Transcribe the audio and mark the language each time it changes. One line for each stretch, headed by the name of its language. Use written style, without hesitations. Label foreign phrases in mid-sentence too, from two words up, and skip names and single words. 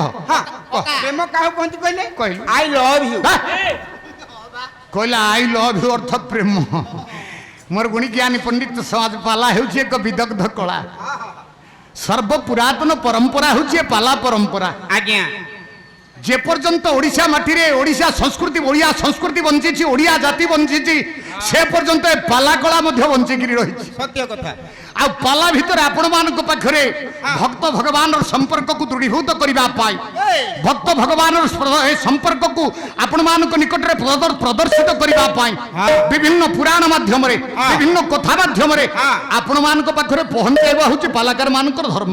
Odia: ହଁ ପ୍ରେମ କାହାକୁ କହନ୍ତି କହିଲେ କହିଲୁ।
English: I love you
Odia: ହା? କହିଲା
English: I love you
Odia: ଅର୍ଥ ପ୍ରେମ ମୋର ଗୁଣି ଜ୍ଞାନୀ ପଣ୍ଡିତ ସମାଜ ପାଲା ହେଉଛି ଏକ ବିଦଗ୍ଧ କଳା ସର୍ବ ପୁରାତନ ପରମ୍ପରା ହେଉଛି ଏ ପାଲା ପରମ୍ପରା ଆଜ୍ଞା ଯେ ପର୍ଯ୍ୟନ୍ତ ଓଡ଼ିଶା ମାଟିରେ ଓଡ଼ିଶା ସଂସ୍କୃତି ଓଡ଼ିଆ ସଂସ୍କୃତି ବଞ୍ଚିଛି ଓଡ଼ିଆ ଜାତି ବଞ୍ଚିଛି ସେ ପର୍ଯ୍ୟନ୍ତ ଏ ପାଲା କଳା ମଧ୍ୟ ବଞ୍ଚିକି ରହିଛି ସତ୍ୟ କଥା ଆଉ ପାଲା ଭିତରେ ଆପଣମାନଙ୍କ ପାଖରେ ଭକ୍ତ ଭଗବାନର ସମ୍ପର୍କକୁ ଦୃଢ଼ୀଭୂତ କରିବା ପାଇଁ ଭକ୍ତ ଭଗବାନର ଏ ସମ୍ପର୍କକୁ ଆପଣମାନଙ୍କ ନିକଟରେ ପ୍ରଦର୍ଶିତ କରିବା ପାଇଁ ବିଭିନ୍ନ ପୁରାଣ ମାଧ୍ୟମରେ ବିଭିନ୍ନ କଥା ମାଧ୍ୟମରେ ଆପଣମାନଙ୍କ ପାଖରେ ପହଞ୍ଚାଇବା ହେଉଛି ପାଲାକାର ମାନଙ୍କର ଧର୍ମ